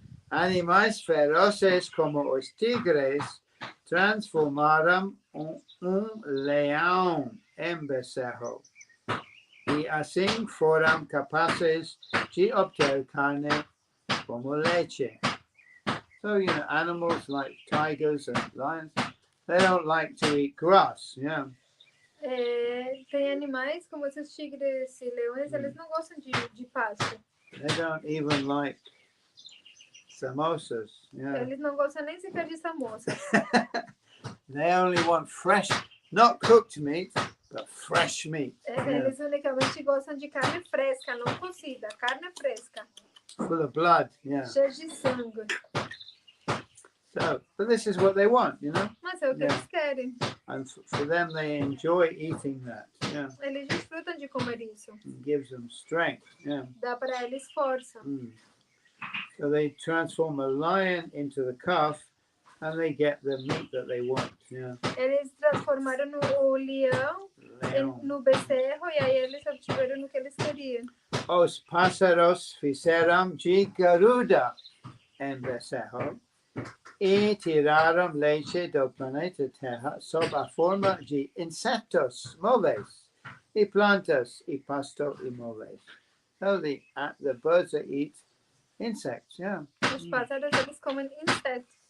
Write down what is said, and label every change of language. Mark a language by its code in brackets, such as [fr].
[pt] Animais ferozes como os tigres transformaram leão em becerro. E assim foram capazes de obter carne como leche. [en] So, you know, animals like tigers and lions, they don't like to eat grass, yeah. [pt] Tem animais como esses tigres e leões, eles não gostam de pasto. [en] They don't even like samosas, yeah. [pt] Eles não gostam nem sequer de samosas. [en] They only want fresh, not cooked meat, but fresh meat. [pt] Eles unicamente gostam de carne fresca, não cozida, carne fresca. [en] Full of blood, yeah. [pt] Cheia de sangue. [en] So, but this is what they want, you know. [pt] Mas é o que [en] Yeah. [pt] eles querem. [en] And for them, they enjoy eating that. Yeah, [pt] Eles desfrutam de comer isso. [en] it gives them strength. Yeah. [pt] Dá para eles força. Mm. [en] So they transform a lion into the calf, and they get the meat that they want. Yeah. [pt] Eles transformaram o leão Leão. no becerro e aí eles obtiveram o que eles queriam. Os pássaros fizeram de garuda em becerro e tiraram leite do planeta Terra sob a forma de insetos móveis e plantas e pasto imóveis. [en] So the birds that eat insects, yeah, [pt] Os pássaros eles comem insetos